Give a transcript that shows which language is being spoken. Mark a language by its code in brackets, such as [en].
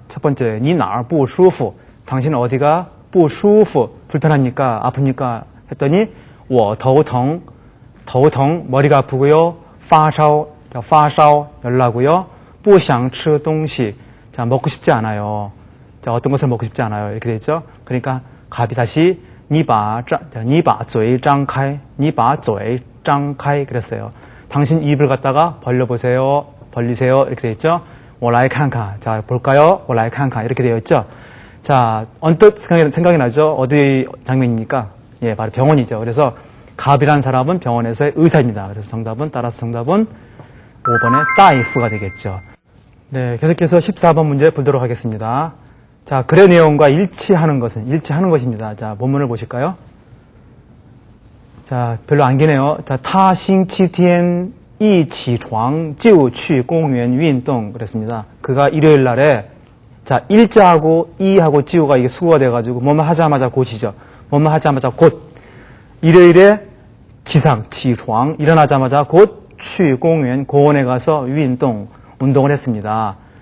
[ko] 첫 번째, [zh] 你哪儿不舒服? [ko] 당신은 어디가 不舒服? 불편합니까? 아픕니까? 했더니 [zh] 我头疼, [ko] 머리가 아프고요. 发烧, 열나고요. [zh] 不想吃东西, [ko] 자, 먹고 싶지 않아요. 자, 어떤 것을 먹고 싶지 않아요. 이렇게 되죠. 그러니까 갑이 다시 [zh] 你把嘴张开, 你把嘴张开 [ko] 그랬어요. 당신 입을 갖다가 벌리세요. 이렇게 되어 있죠. [zh] 我来看看. [ko] 자, 볼까요? 我来看看.이렇게 되어 있죠. 자, 언뜻 생각이 나죠? 어디 장면입니까? 예, 바로 병원이죠. 그래서 갑이라는 사람은 병원에서의 의사입니다. 그래서 따라서 정답은 5번의 大夫가 되겠죠. 네, 계속해서 14번 문제 보도록 하겠습니다. 자, 글의 내용과 일치하는 것입니다. 자, 본문을 보실까요? 자, 별로 안 기네요. [zh] 자, 他星期天一起床就去公园运动 [ko] 그랬습니다. 그가 일요일 날에 자, 일자하고 이하고 지우가 이게 수거가 돼가지고 뭐뭐 하자마자 곧이죠. 뭐뭐 하자마자 곧 일요일에 기상, 起床 일어나자마자 곧 [zh] 去公园 [ko] 공원에 가서 운동을 했습니다.